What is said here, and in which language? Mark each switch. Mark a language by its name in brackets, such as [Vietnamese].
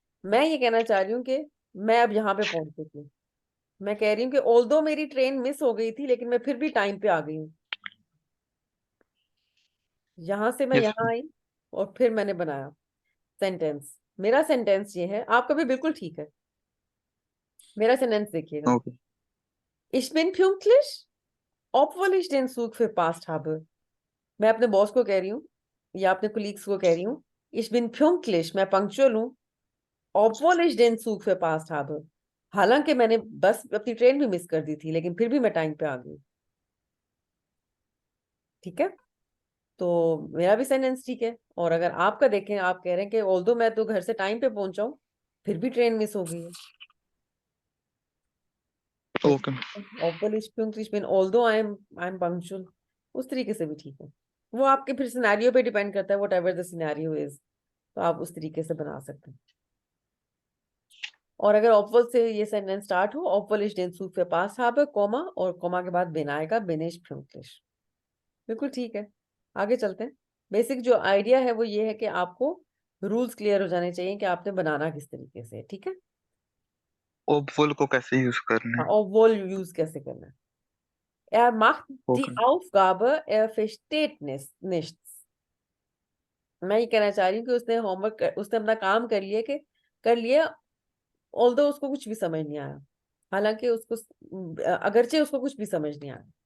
[Hindi] मैं ये कहना चाह रही हूँ कि मैं अब यहाँ पे पहुंच चुकी हूँ। मैं कह रही हूँ कि ऑल्दो मेरी ट्रेन मिस हो गई थी लेकिन मैं फिर भी टाइम पे आ गई हूँ। यहाँ से मैं [English] yes [Hindi] यहाँ आई और फिर मैंने बनाया सेंटेंस। मेरा सेंटेंस ये है, आपका भी बिल्कुल ठीक है। मेरा सेंटेंस देखिएगा। Okay. [German] Ich bin pünktlich, obwohl ich den Zug verpasst habe। [Hindi] मैं अपने बॉस को कह रही हूँ या अपने कुलीग्स को कह रही हूँ, [German] Ich bin pünktlich, [Hindi] मैं पंक्चुअल हूँ, [German] obwohl ich den Zug verpasst habe, [Hindi] हालांकि मैंने बस अपनी ट्रेन भी मिस कर दी थी लेकिन फिर भी मैं टाइम पे आ गई। ठीक है, तो मेरा भी सेंटेंस ठीक है। और अगर आपका देखें, आप कह रहे हैं कि ऑल्दो मैं तो घर से टाइम पे पहुंचा हूँ फिर भी ट्रेन मिस हो गई है, तो okay. [German] obwohl ich pünktlich bin, [English] although I'm punctual, [Hindi] उस तरीके से भी ठीक है। वो आपके फिर सिनेरियो पे डिपेंड करता है, [English] whatever the scenario is, [Hindi] तो आप उस तरीके से बना सकते हैं। और अगर ऑप्वल से ये सेंटेंस स्टार्ट हो, ऑप्वल [German] ich den Zug verpasst habe, [Hindi] comma, और कॉमा के बाद bin आएगा, [German] bin ich pünktlich। [Hindi] बिल्कुल ठीक है, आगे चलते हैं। बेसिक जो आइडिया है वो ये है कि आपको रूल्स क्लियर हो जाने चाहिए कि आपने बनाना किस तरीके से, ठीक है? ओबवुल को कैसे यूज करना है। और वो यूज कैसे करना है। [German] Er macht die [Hindi] okay. [German] Aufgabe, er versteht nichts। [Hindi] मैं ये कहना चाह रही हूँ कि उसने होमवर्क, उसने अपना काम कर लिया, कि कर लिया, ऑल्दो उसको कुछ भी समझ नहीं आया, हालांकि उसको अगरचे उसको कुछ भी समझ नहीं आया।